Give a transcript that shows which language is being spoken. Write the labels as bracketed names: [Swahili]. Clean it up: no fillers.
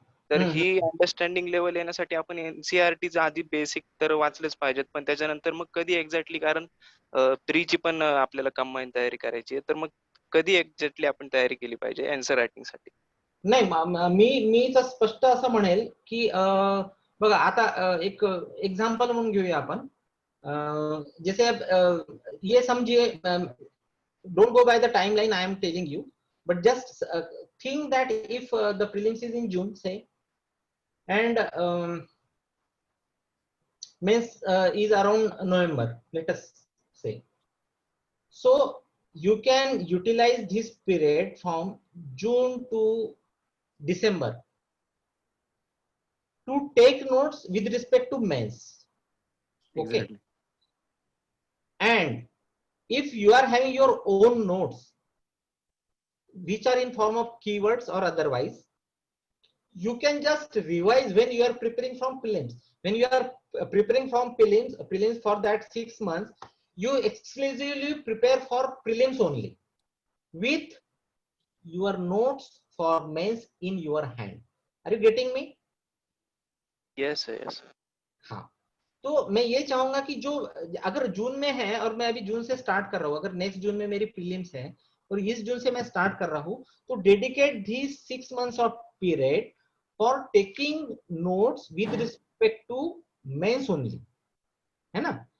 [Marathi] तर ही understanding level येण्यासाठी आपण एनसीईआरटीचं आधी बेसिक तर वाचलेच पाहिजेत, पण त्याच्यानंतर मग कधी एक्झॅक्टली, कारण प्रीची पण आपल्याला कंबाईन तयारी करायची आहे, तर मग कधी एक्झॅक्टली आपण तयारी केली पाहिजे आन्सर रायटिंग साठी. नाही मी तर स्पष्ट असं म्हणेल की बघा आता एक एग्जांपल म्हणून घेऊया आपण. [Hindi] जैसे ये समझिए, [English] don't go by the timeline I am telling you, but just think that if the prelims is in June, say, and mains is around November, let us say. So you can utilize this period from June to December to take notes with respect to mains. Okay. Exactly. And if you are having your own notes which are in form of keywords or otherwise, you can just revise when you are preparing from prelims. When you are preparing from prelims for that 6 months, you exclusively prepare for prelims only with your notes for mains in your hand. Are you getting me? Yes, yes. [Hindi] हाँ, तो मैं ये चाहूंगा कि जो अगर जून में है और मैं अभी जून से स्टार्ट कर रहा हूँ, अगर नेक्स्ट जून में मेरी प्रीलिम्स है और इस जून से मैं स्टार्ट कर रहा हूँ, तो [English] dedicate this 6 months of period for taking notes with respect to mains only, [Hindi] है ना.